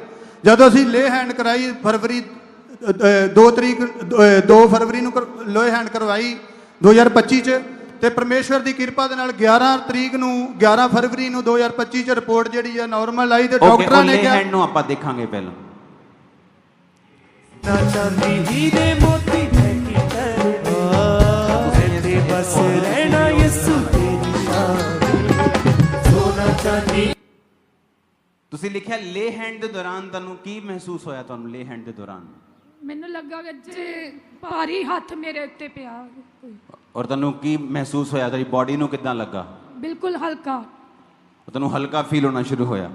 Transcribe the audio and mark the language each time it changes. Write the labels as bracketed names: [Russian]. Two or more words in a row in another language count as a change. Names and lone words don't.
[Punjabi] ਜਦੋਂ ਅਸੀਂ [English] lay hand [Punjabi] ਕਰਾਈ ਫਰਵਰੀ 2 ਫਰਵਰੀ ਨੂੰ [English] lay hand [Punjabi] ਕਰਵਾਈ 2025 'ਚ ਤੇ ਪਰਮੇਸ਼ਵਰ ਦੀ ਕਿਰਪਾ ਦੇ ਨਾਲ 11 ਫਰਵਰੀ ਨੂੰ 2025 'ਚ ਰਿਪੋਰਟ ਜਿਹੜੀ ਆ ਨਾਰਮਲ ਆਈ ਤੇ ਡਾਕਟਰਾਂ ਨੇ ਕਿਹਾ ਹੈਂਡ ਨੂੰ ਆਪਾਂ ਦੇਖਾਂਗੇ ਪਹਿਲਾਂ। [Hindi] ना चांदी हीरे मोती है कि कहते बस रहना यीशु तेरी शान सोना चांदी। [Punjabi] ਤੁਸੀਂ ਲਿਖਿਆ [English] lay hand [Punjabi] ਦੇ ਦੌਰਾਨ ਤੁਹਾਨੂੰ ਕੀ ਮਹਿਸੂਸ ਹੋਇਆ? ਤੁਹਾਨੂੰ [English] lay hand [Punjabi] ਦੇ ਦੌਰਾਨ ਮੈਨੂੰ ਲੱਗਾ ਕਿ ਜੇ ਭਾਰੀ ਹੱਥ ਮੇਰੇ ਉੱਤੇ ਪਿਆ, ਔਰ ਤੁਹਾਨੂੰ ਕੀ ਮਹਿਸੂਸ ਹੋਇਆ? ਤੁਹਾਡੀ ਬਾਡੀ ਨੂੰ ਕਿੱਦਾਂ ਲੱਗਾ? ਬਿਲਕੁਲ ਹਲਕਾ। ਤੁਹਾਨੂੰ ਹਲਕਾ ਫੀਲ ਹੋਣਾ ਸ਼ੁਰੂ ਹੋਇਆ।